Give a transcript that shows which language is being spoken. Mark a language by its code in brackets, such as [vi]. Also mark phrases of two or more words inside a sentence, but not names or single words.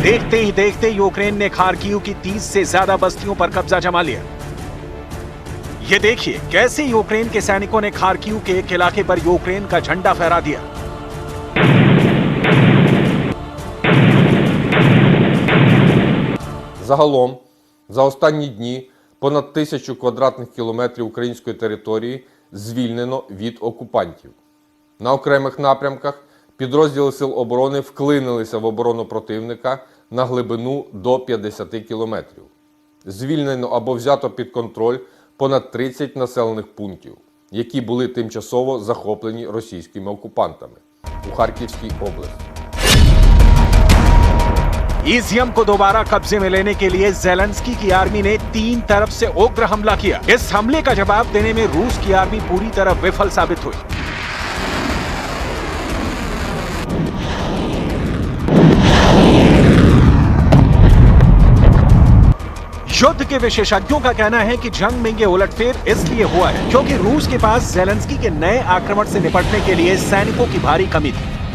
[hi] देखते ही देखते यूक्रेन ने खार्किव की 30 से ज्यादा बस्तियों पर कब्जा जमा लिया। ये देखिए कैसे यूक्रेन के सैनिकों ने खार्किव के एक इलाके पर यूक्रेन का झंडा फहरा दिया। [uk] Загалом, за останні дні понад 1000 квадратних кілометрів української території звільнено від окупантів. На окремих напрямках підрозділи Сил оборони вклинилися в оборону противника на глибину до 50 кілометрів. Звільнено або взято під контроль понад 30 населених пунктів, які були тимчасово захоплені російськими окупантами у Харківській області. [hi] ईजियम को दोबारा कब्जे में लेने के लिए जेलेंस्की की आर्मी ने 3 तरफ से उग्र हमला किया। इस हमले का जवाब देने में रूस की आर्मी पूरी तरह विफल साबित हुई। युद्ध के विशेषज्ञों का कहना है कि जंग में ये उलटफेर इसलिए हुआ है क्योंकि रूस के पास जेलेंस्की के नए आक्रमण से निपटने के लिए सैनिकों की भारी कमी थी।